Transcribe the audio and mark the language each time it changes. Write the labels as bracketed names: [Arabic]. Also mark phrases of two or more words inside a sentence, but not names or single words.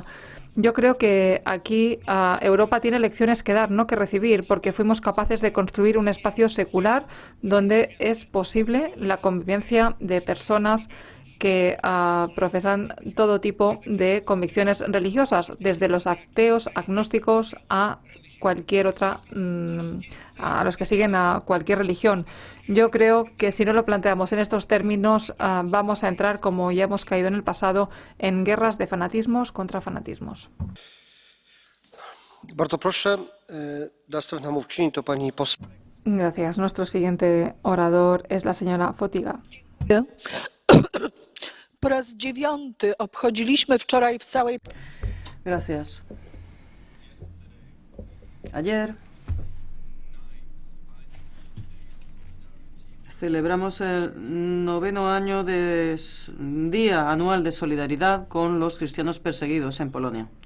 [Spanish] Yo creo que aquí Europa tiene lecciones que dar, no que recibir, porque fuimos capaces de construir un espacio secular donde es posible la convivencia de personas que profesan todo tipo de convicciones religiosas, desde los ateos, agnósticos, a cualquier otra, a los que siguen a cualquier religión. Yo creo que si no lo planteamos en estos términos, vamos a entrar, como ya hemos caído en el pasado, en guerras de fanatismos contra fanatismos. [Polish] Bardzo proszę, następna mówczyni to pani poseł. [Spanish] Gracias. Nuestro siguiente orador es la señora Fotiga. [Polish] Po raz 9 obchodziliśmy wczoraj w całej... [Spanish] Gracias. Ayer celebramos el 9º año de Día Anual de Solidaridad con los cristianos perseguidos en Polonia.